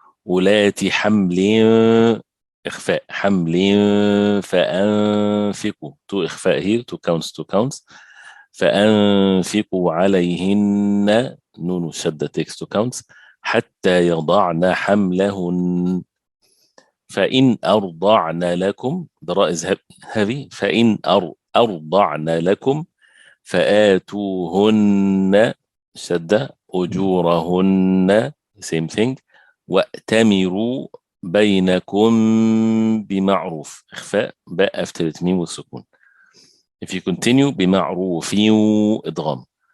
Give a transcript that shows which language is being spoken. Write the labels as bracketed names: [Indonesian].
[Arabic] أولات حمل إخفاء حمل فأنفقوا 2 إخفاء [English] here 2 counts 2 counts. [Arabic] فأنفقوا عليهن نون والشدة [English] takes 2 counts [Arabic] حتى يضعن حملهن. فإن أرضعن لكم [English] the ra is heavy. [Arabic] فإن أرضعن لكم فآتوهن شدة أجورهن [English] same thing. [Arabic] وأتمروا بينكم بمعروف إخفاء باء [English] after it [Arabic] ميم والسكون. [English] If you continue [Arabic] بمعروف إدغام.